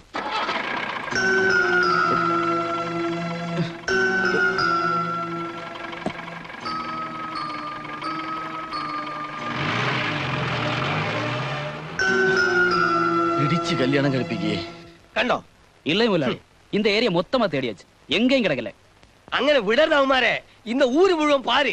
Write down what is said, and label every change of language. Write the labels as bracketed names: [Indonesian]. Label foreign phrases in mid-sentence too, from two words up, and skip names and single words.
[Malayalam] ഇടിച്ച് കല്യാണം കഴിപ്പിക്കേ. കണ്ടോ? [Tamil] இல்லை முதலாளி, இந்த ஏரியா மொத்தமா தேடியாச்சு, எங்கேயும் கிடைக்கல. [Malayalam] അങ്ങനെ വിടരുതവന്മാരെ. ഇന്ന് ഊര് മുഴുവൻ പാര്.